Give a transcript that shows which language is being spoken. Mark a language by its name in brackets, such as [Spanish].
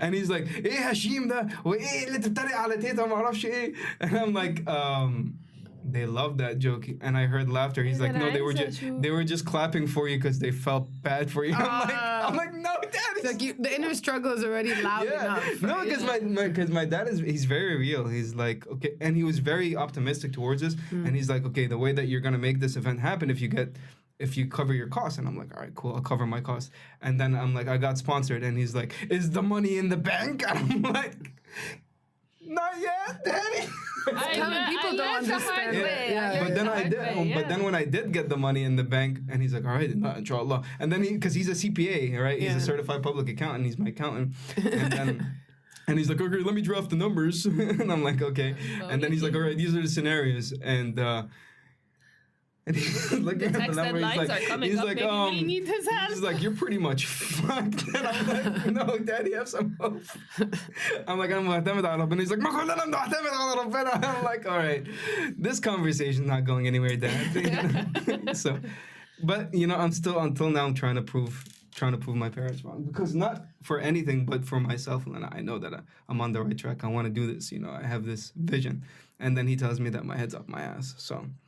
[English] And he's like, [Arabic] ايه هشيم ده وايه اللي تتريق على تيتا ما اعرفش ايه. [English] And I'm like, they love that joke, and I heard laughter. He's like, no, they were just clapping for you because they felt bad for you. I'm like, no, Dad. Like the inner struggle is already loud enough. No, because my dad he's very real. He's like, okay, and he was very optimistic towards this, and he's like, okay, the way that you're gonna make this event happen, if you cover your costs. And I'm like, all right, cool, I'll cover my costs. And then I'm like, I got sponsored, and he's like, is the money in the bank? And I'm like, not yet, Daddy. People don't understand. But then I did. But then when I did get the money in the bank, and he's like, all right, inshallah. And then because he's a CPA, right? He's a certified public accountant. He's my accountant. And then. And he's like, okay, let me draft the numbers. And I'm like, okay. And then he's like, all right, these are the scenarios. And he's looking at the number. He's like, really need his help. He's like, you're pretty much fucked. And I'm like, no, Daddy, have some hope. I'm like, I'm [Arabic] معتمد على ربنا. [English] He's like, [Arabic] ما كلنا بنعتمد على ربنا. [English] I'm like, all right, this conversation's not going anywhere, Dad. So, but you know, I'm still until now I'm trying to prove my parents wrong, because not for anything but for myself, and I know that I'm on the right track. I want to do this. You know, I have this vision, and then he tells me that my head's up my ass. So.